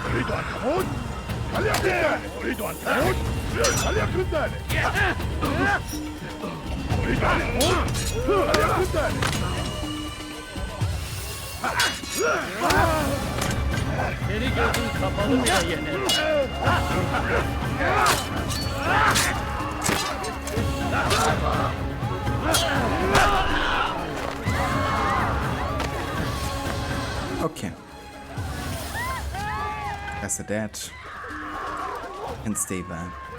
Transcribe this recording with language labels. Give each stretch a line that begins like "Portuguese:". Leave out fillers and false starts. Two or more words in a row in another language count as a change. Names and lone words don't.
Arabic: هل يقتل؟ تريد أن تموت؟
Turkish: Seni gözün kapalı bile yenerim.
English: Okay. Guess they're dead. Can stay there.